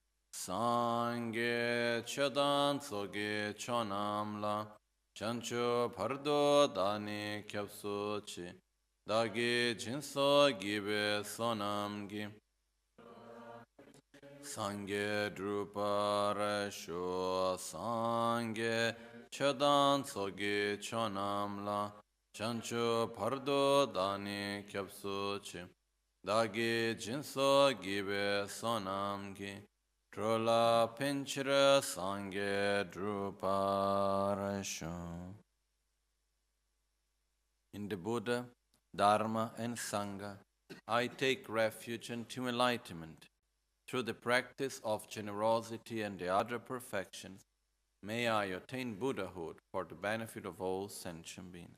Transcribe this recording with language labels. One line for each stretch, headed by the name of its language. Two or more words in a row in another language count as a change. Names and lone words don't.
Tibetan: སངས་རྒྱས་ཆོས་དང་ཚོགས་ཀྱི་མཆོག་རྣམས་ལ། བྱང་ཆུབ་བར་དུ་བདག་ནི་སྐྱབས་སུ་མཆི། བདག་གིས་སྦྱིན་སོགས་བགྱིས་པའི་བསོད་ནམས་ཀྱིས སངས་རྒྱས་འགྲུབ་པར་ཤོག། སངས་རྒྱས་ཆོས་དང་ཚོགས་ཀྱི་མཆོག་རྣམས་ལ། བྱང་ཆུབ་བར་དུ་བདག་ནི་སྐྱབས་སུ་མཆི། བདག་གིས་སྦྱིན་སོགས་བགྱིས་པའི་བསོད་ནམས་ཀྱིས། འགྲོ་ལ་ཕན་ཕྱིར་སངས་རྒྱས་འགྲུབ་པར་ཤོག.
English: In the Buddha, Dharma and Sangha, I take refuge into enlightenment. Through the practice of generosity and the other perfections, may I attain Buddhahood for the benefit of all sentient beings.